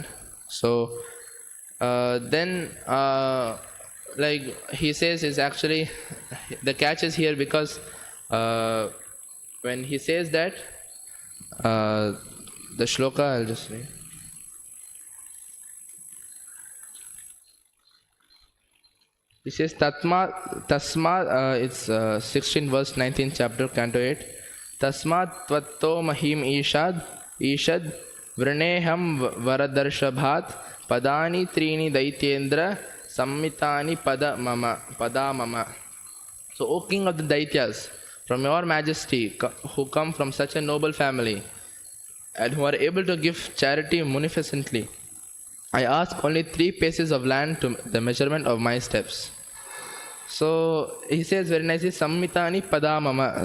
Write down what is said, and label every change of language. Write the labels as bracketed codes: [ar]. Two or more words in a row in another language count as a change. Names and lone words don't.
[en] So then like he says, is actually the catch is here, because when he says that, the shloka, I'll just read. He says Tasma, it's 16 verse 19 chapter, canto 8. [sa] तस्मात् त्वत्तो महीम् ईषद् वृणेऽहं वरदर्षभात् पदानि त्रीणि दैत्येन्द्र सम्मितानि पदा मम. [en] So, O king of the Daityas, from your majesty, who come from such a noble family, and who are able to give charity munificently, I ask only 3 paces of land to the measurement of my steps. So he says very nicely, [sa] सम्मितानि पदा मम.